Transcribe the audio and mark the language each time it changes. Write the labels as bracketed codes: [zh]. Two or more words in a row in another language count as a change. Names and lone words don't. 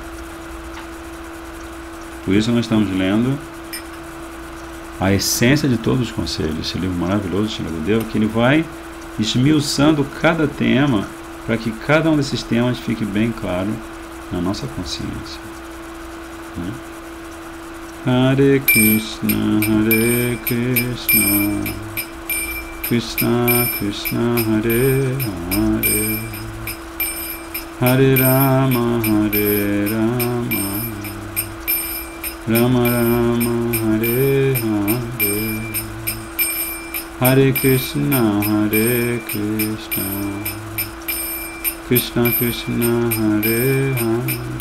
[pt] Por isso nós estamos lendo a essência de todos os conselhos, esse livro maravilhoso de Srila Gudeva, que ele vai esmiuçando cada tema para que cada um desses temas fique bem claro na nossa consciência. [sa] Hare Krishna, Krishna Krishna, Hare Hare, Hare Rama, Rama Rama, Hare Hare, Hare Krishna, Krishna Krishna, Hare Hare,